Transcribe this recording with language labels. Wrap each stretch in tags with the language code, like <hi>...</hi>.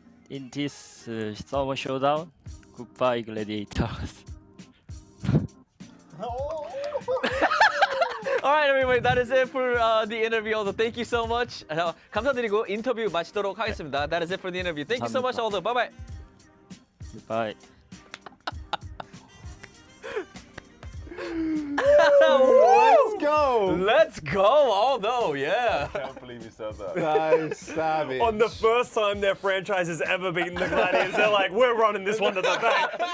<en>In this summer showdown, goodbye Gladiators. Alright, everybody, that is it for the interview. Although, thank you so much.</en> <ko>감사드리고 인터뷰 마치도록 하겠습니다.</ko> <en>That is it for the interview. Thank you so much, Aldo. Bye bye. Bye. Let's go! Let's go, Aldo, yeah. I can't believe you said that. That is savage. On the first time their franchise has ever beaten the Gladiators, they're like, we're running this one to the bank.</en>